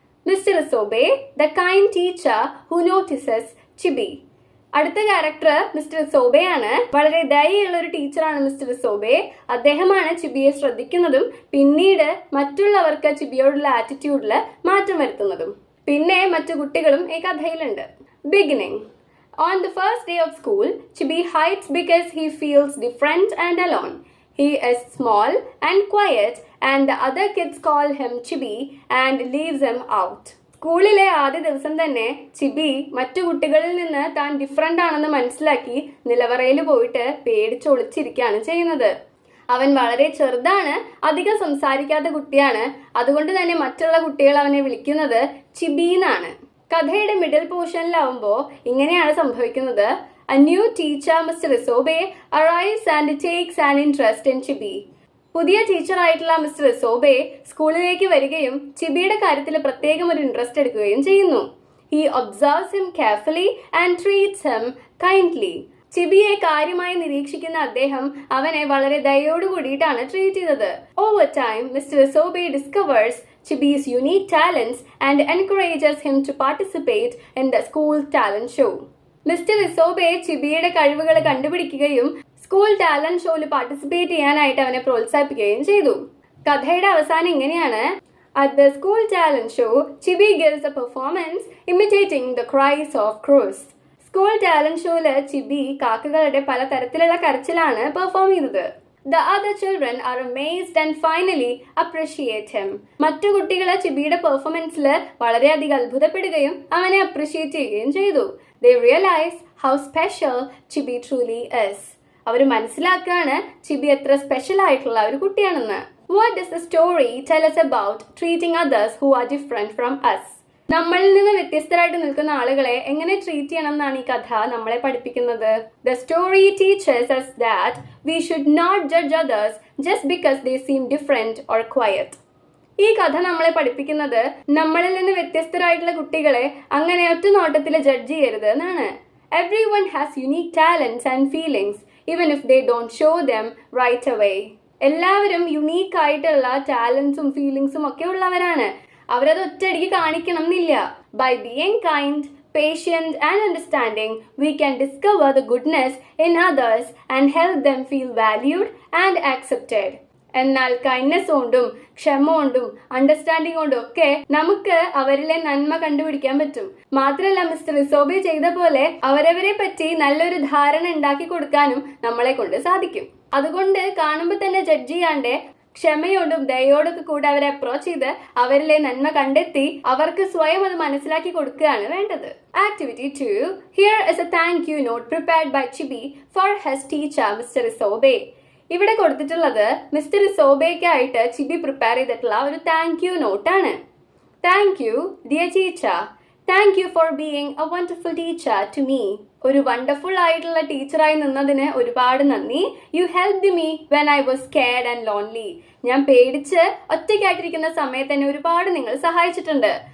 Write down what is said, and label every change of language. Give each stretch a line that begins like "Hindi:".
English: Mister Isobe, the kind teacher who notices Chibi.
Malayalam: അടുത്ത character mister ഇസോബെ ആണ്. വളരെ ദയുള്ള ഒരു ടീച്ചറാണ് മിസ്റ്റർ ഇസോബെ. അദ്ദേഹമാണ് ചിബിയെ ശ്രദ്ധിക്കുന്നതും പിന്നീട് മറ്റുള്ളവർക്ക് ചിബിയോടുള്ള ആറ്റിറ്റ്യൂഡിൽ മാറ്റം വരുത്തുന്നതും. പിന്നെ മറ്റു കുട്ടികളും ഈ കഥയിലുണ്ട്. Beginning.
English: On the first day of school, Chibi hides because he feels different and alone. He is small and quiet and the other kids call him Chibi and leaves him out.
Malayalam: സ്കൂളിലെ ആദ്യ ദിവസം തന്നെ ചിബി മറ്റു കുട്ടികളിൽ നിന്ന് താൻ different ആണെന്ന് മനസ്സിലാക്കി നിലവറയിൽ പോയിട്ട് പേടിച്ചൊളിച്ചിരിക്കുകയാണ് ചെയ്യുന്നത്. അവൻ വളരെ ചെറുതാണ്, അധികം സംസാരിക്കാത്ത കുട്ടിയാണ്. അതുകൊണ്ട് തന്നെ മറ്റുള്ള കുട്ടികൾ അവനെ വിളിക്കുന്നത് ചിബി എന്നാണ്. കഥയുടെ മിഡിൽ പോർഷനിലാവുമ്പോൾ ഇങ്ങനെയാണ് സംഭവിക്കുന്നത്.
English: A new teacher, Mr. Isobe, arrives and takes an interest in Chibi.
Malayalam: പുതിയ ടീച്ചറായിട്ടുള്ള മിസ്റ്റർ ഇസോബെ സ്കൂളിലേക്ക് വരികയും ചിബിയുടെ കാര്യത്തിൽ പ്രത്യേകം ഒരു ഇൻട്രസ്റ്റ് എടുക്കുകയും ചെയ്യുന്നു.
English: He observes him carefully and treats him kindly.
Malayalam: ചിബിയെ കാര്യമായി നിരീക്ഷിക്കുന്ന അദ്ദേഹം അവനെ വളരെ ദയോടു കൂടിയിട്ടാണ് ട്രീറ്റ് ചെയ്തത്.
English: Over time, Mr. Isobe discovers Chibi's unique talents and encourages him to participate in the school talent show.
Malayalam: Mister ഇസോബെ ചിബിയുടെ കഴിവുകൾ കണ്ടുപിടിക്കുകയും സ്കൂൾ ടാലന്റ് ഷോയിൽ പാർട്ടിസിപ്പേറ്റ് ചെയ്യാനായിട്ട് അവനെ പ്രോത്സാഹിപ്പിക്കുകയും ചെയ്തു. കഥയുടെ അവസാനം ഇങ്ങനെയാണ്.
English: At the school talent show, Chibi gives a performance imitating the cries of crows.
Malayalam: School talent ഷോയില് ചിബി കാക്കകളുടെ പലതരത്തിലുള്ള കരച്ചിലാണ് പെർഫോം ചെയ്തത്.
English: The other children are amazed and finally appreciate him.
Malayalam: മറ്റു കുട്ടികൾ ചിബിയുടെ പെർഫോമൻസിൽ വളരെയധികം അത്ഭുതപ്പെടുകയും അവനെ അപ്രിഷിയേറ്റ് ചെയ്യുകയും ചെയ്തു.
English: They realize how special Chibi truly is.
Malayalam: അവർ മനസ്സിലാക്കുകയാണ് ചിബി എത്ര സ്പെഷ്യൽ ആയിട്ടുള്ള ഒരു കുട്ടിയാണെന്ന്.
English: What does the story tell us about treating others who are different from us?
Malayalam: നമ്മളിൽ നിന്ന് വ്യത്യസ്തരായിട്ട് നിൽക്കുന്ന ആളുകളെ എങ്ങനെ ട്രീറ്റ് ചെയ്യണം എന്നാണ് ഈ കഥ നമ്മളെ പഠിപ്പിക്കുന്നത്.
English: The story teaches us that we should not judge others just because they seem different or quiet.
Malayalam: ഈ കഥ നമ്മളെ പഠിപ്പിക്കുന്നത് നമ്മളിൽ നിന്ന് വ്യത്യസ്തരായിട്ടുള്ള കുട്ടികളെ അങ്ങനെ ഒറ്റ നോട്ടത്തിൽ ജഡ്ജ് ചെയ്യരുത് എന്നാണ്.
English: Everyone has unique talents and feelings even if they don't show them right away.
Malayalam: എല്ലാവരും യുണീക്ക് ആയിട്ടുള്ള ടാലൻസും ഫീലിങ്സും ഒക്കെ ഉള്ളവരാണ്. അവരത് ഒറ്റയടിക്ക് കാണിക്കണം എന്നില്ല.
English: By being kind, patient and understanding, we can discover the goodness in others and help them feel valued and accepted.
Malayalam: എന്നാൽ kindness കൊണ്ടും ക്ഷമ കൊണ്ടും അണ്ടർസ്റ്റാൻഡിങ് കൊണ്ടും ഒക്കെ നമുക്ക് അവരിലെ നന്മ കണ്ടുപിടിക്കാൻ പറ്റും. മാത്രമല്ല മിസ്റ്റർ ഇസോബെ ചെയ്ത പോലെ അവരവരെ പറ്റി നല്ലൊരു ധാരണ ഉണ്ടാക്കി കൊടുക്കാനും നമ്മളെ കൊണ്ട് സാധിക്കും. അതുകൊണ്ട് കാണുമ്പോൾ തന്നെ ജഡ്ജ് ചെയ്യാണ്ട് ക്ഷമയോടും ദയോടൊക്കെ കൂടെ അവരെ അപ്രോച്ച് ചെയ്ത് അവരിലെ നന്മ കണ്ടെത്തി അവർക്ക് സ്വയം അത് മനസ്സിലാക്കി കൊടുക്കുകയാണ് വേണ്ടത്.
English: Activity 2. Here is a thank you note prepared by Chibi for his teacher Mr. Isobe.
Malayalam: ഇവിടെ കൊടുത്തിട്ടുള്ളത് മിസ്റ്റർ ഇസോബയ്ക്കായിട്ട് ചിബി പ്രിപ്പയർ ചെയ്തിട്ടുള്ള ഒരു thank you നോട്ടാണ്.
English: Thank you dear teacher. Thank you for being a wonderful teacher to me.
Malayalam: ഒരു wonderful ആയിട്ടുള്ള ടീച്ചറായി നിന്നതിന് ഒരുപാട് നന്ദി.
English: You helped me when I was scared and lonely.
Malayalam: ഞാൻ പേടിച്ച് ഒറ്റയ്ക്കായിട്ടിരിക്കുന്ന സമയത്ത് എന്നെ ഒരുപാട് നിങ്ങൾ സഹായിച്ചിട്ടുണ്ട്.